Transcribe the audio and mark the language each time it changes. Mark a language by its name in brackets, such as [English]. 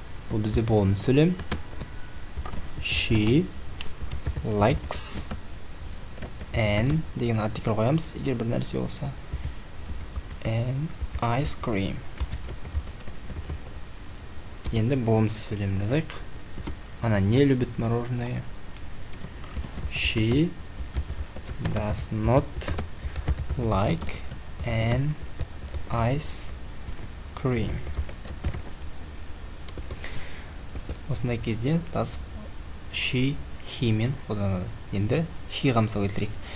[Kazakh] Бұл бізде болымсыз сөйлем. [English] She likes an [Kazakh] деген артикль қоямыз, егер бір нәрсе болса. [English] An ice cream. [Kazakh] Енді болымсыз сөйлем жазайық. [Russian] Она не любит мороженое. [English] She does not like an ice cream. [Kazakh] Осындай кезде [English] does she, he [Kazakh] мен қолданады. Енді he-ға мысал келтірейік.